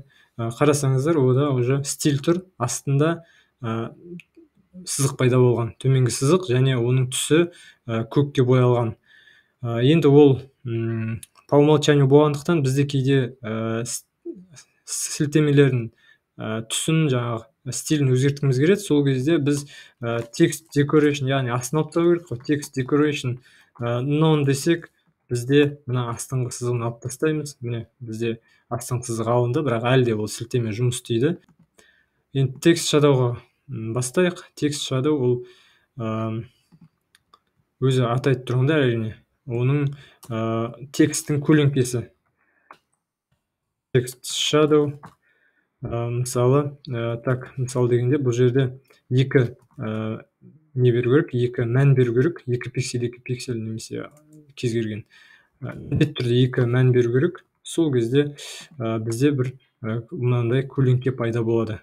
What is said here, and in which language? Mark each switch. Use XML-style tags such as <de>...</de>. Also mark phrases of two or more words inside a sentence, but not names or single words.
<kk>Қарасаңыздар, ода уже стиль тұр, астында сызық пайда болған, төменгі сызық, және оның түсі көкке боялған. Енді ол</kk> <ru>по умолчанию</ru> <kk>болғандықтан бізде кейде сілтемелердің түсін, жаңағы стилін өзгерткіміз келеді. Сол кезде біз</kk> <en>text decoration,</en> <kk>яғни астын алып тастау керек қой.</kk> <en>Text decoration none</en> <kk>десек, бізде мына астыңғы сызығын алып тастаймыз. Міне бізде астыңғы сызық алынды, бірақ әлі де ол сілтеме жұмыс істейді. Енді</kk> <en>text shadowға</en> <kk>бастайық.</kk> <en>Text shadow</en> <kk>ол өзі атайды тұрғанда әрине. Оның тексттің көлеңкесі.</kk> <en>Text shadow</en> <kk>мысалы дегенде бұл жерде екі не беру керек, екі мән беру керек, 2 пиксель немесе кез келген міндетті түрде 2 мән беру керек. Сол кезде бізде бір мынандай көлеңке пайда болады.</kk>